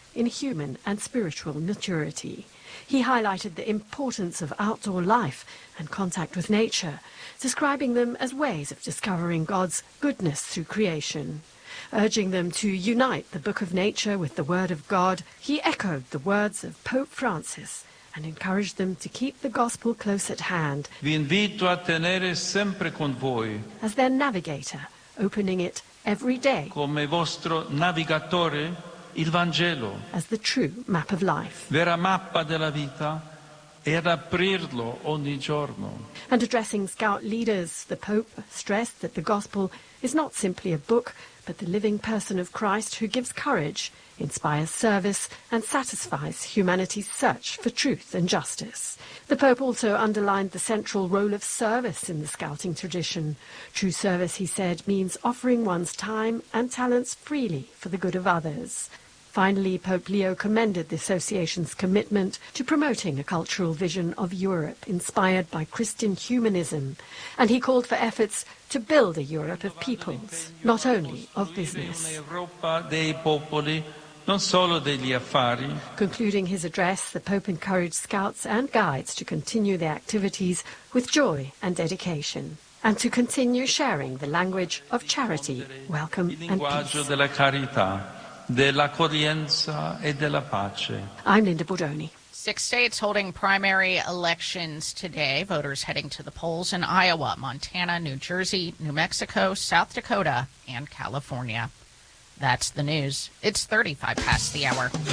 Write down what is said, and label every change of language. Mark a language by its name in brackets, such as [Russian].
[English] in human and spiritual maturity. He highlighted the importance of outdoor life and contact with nature, describing them as ways of discovering God's goodness through creation. Urging them to unite the book of nature with the word of God, he echoed the words of Pope Francis and encouraged them to keep the gospel close at hand. [Italian] Vi invito a tenere sempre con voi. [English] As their navigator, opening it every day. [Italian] Come vostro navigatore, il Vangelo. [English] As the true map of life. [Italian] Vera mappa della vita. E ad aprirlo ogni giorno. [English] And addressing scout leaders, the Pope stressed that the gospel is not simply a book, but the living person of Christ who gives courage, inspires service, and satisfies humanity's search for truth and justice. The Pope also underlined the central role of service in the scouting tradition. True service, he said, means offering one's time and talents freely for the good of others. Finally, Pope Leo commended the association's commitment to promoting a cultural vision of Europe inspired by Christian humanism, and he called for efforts to build a Europe of peoples, not only of business. [Italian] Non solo degli affari. [English] Concluding his address, the Pope encouraged scouts and guides to continue their activities with joy and dedication, and to continue sharing the language of charity, welcome, and peace. [Italian] Della carità, dell'accoglienza e della pace. [English] I'm Linda Bordoni. Six states holding primary elections today. Voters heading to the polls in Iowa, Montana, New Jersey, New Mexico, South Dakota, and California. That's the news. It's 35 past the hour.